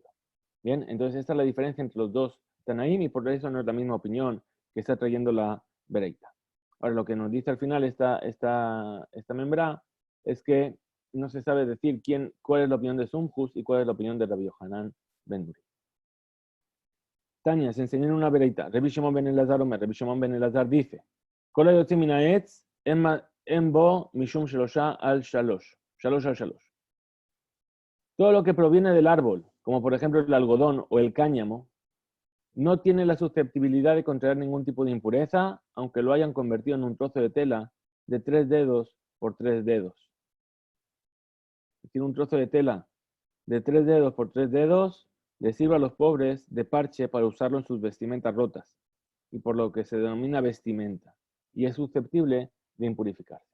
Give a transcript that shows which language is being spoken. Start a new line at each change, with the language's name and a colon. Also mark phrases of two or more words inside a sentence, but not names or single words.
Spanish: Bien, entonces esta es la diferencia entre los dos Tanaim y por eso no es la misma opinión que está trayendo la Bereita. Ahora, lo que nos dice al final esta membra es que no se sabe decir cuál es la opinión de Sumjus y cuál es la opinión de Rabbi Yohanan ben Nuri. Tania, se enseñó en una Bereita. Rabbi Shimon ben Elazar Omer, Rabbi Shimon ben Elazar dice,
Hebrew: כל היוצאים מן העץ אין בו משום שלושה על שלוש. שלוש על שלוש.
Spanish: Todo lo que proviene del árbol, como por ejemplo el algodón o el cáñamo, no tiene la susceptibilidad de contraer ningún tipo de impureza, aunque lo hayan convertido en un trozo de tela de 3 dedos por 3 dedos. Tiene un trozo de tela de 3 dedos por 3 dedos, le sirve a los pobres de parche para usarlo en sus vestimentas rotas, y por lo que se denomina vestimenta, y es susceptible de impurificarse.